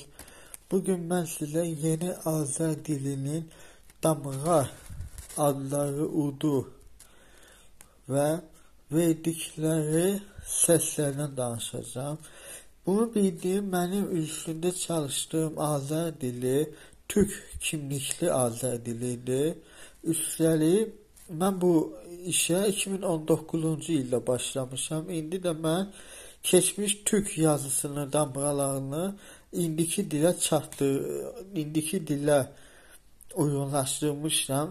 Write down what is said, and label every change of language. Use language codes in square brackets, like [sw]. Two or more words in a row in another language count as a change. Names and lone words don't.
[tr] Bugün ben size yeni Azər dilinin damğa adları udu ve verdikleri seslerden danışacağım. Bunu bildiğim benim üstünde çalıştığım Azər dili Türk kimlikli Azər dilidir. [az] Üstəlik mən bu işe 2019-cu ildə başlamışam. İndi də mən keçmiş Türk yazısını, damğalarını indiki dilə uyğunlaşdırmışam.